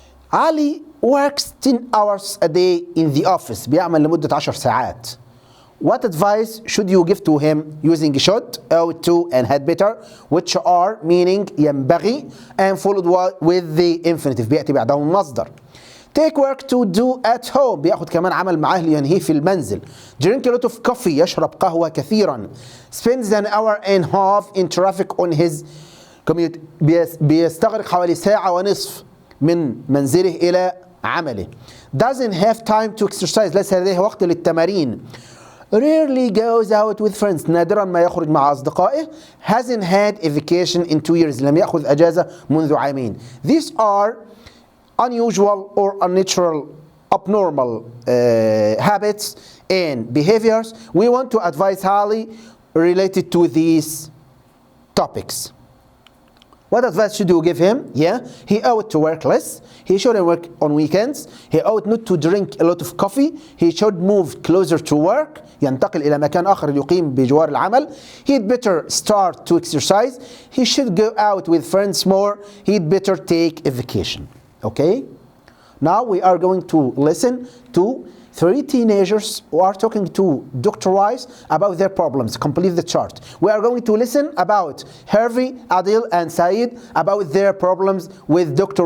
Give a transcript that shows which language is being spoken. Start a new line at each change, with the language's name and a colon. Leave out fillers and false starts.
English: Ali works 10 hours a day in the office.
Arabic: بيعمل لمدة 10 ساعات.
English: What advice should you give to him using should, ought to, and had better, which are meaning
Arabic: ينبغي
English: and followed with the infinitive
Arabic: بيأتي بعدهم مصدر.
English: Take work to do at home.
Arabic: بياخد كمان عمل معاه لينهيه في المنزل.
English: Drink a lot of coffee.
Arabic: يشرب قهوة كثيرا.
English: Spends an hour and a half in traffic on his commute.
Arabic: بيستغرق حوالي ساعة ونصف من منزله إلى عمله.
English: Doesn't have time to exercise.
Arabic: ليس لديه وقت للتمارين.
English: Rarely goes out with friends.
Arabic: نادرا ما يخرج مع أصدقائه.
English: Hasn't had a vacation in 2 years.
Arabic: لم يأخذ أجازة منذ عامين.
English: These are unusual or unnatural, abnormal habits and behaviors. We want to advise Ali related to these topics. What advice should you give him? Yeah, he ought to work less. He shouldn't work on weekends. He ought not to drink a lot of coffee. He should move closer to work.
Arabic: ينتقل إلى مكان آخر يقيم بجوار العمل.
English: He'd better start to exercise. He should go out with friends more. He'd better take a vacation. Okay? Now we are going to listen to 3 teenagers who are talking to Dr. Wise about their problems. Complete the chart. We are going to listen about Harvey, Adil, and Saeed about their problems with Dr.